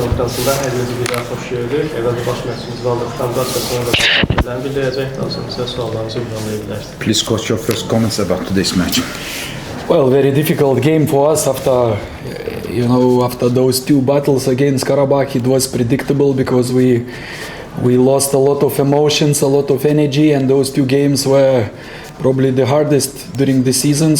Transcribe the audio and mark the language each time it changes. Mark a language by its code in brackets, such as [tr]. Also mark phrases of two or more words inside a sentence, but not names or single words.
[az] podkastında hər birinizi bir daha xoş gördük. Əvvəlcə baş məşqçimiz aldıqdan sonra da fikirlərini bildirəcək. Daha sonra sizə suallarınızı ünvanlaya bilərsiniz. [en] Please, coach, your first comments about today's match. Well, very difficult game for us after those two battles against Karabakh. It was predictable because we lost a lot of emotions, a lot of energy, and those two games were probably the hardest during the season.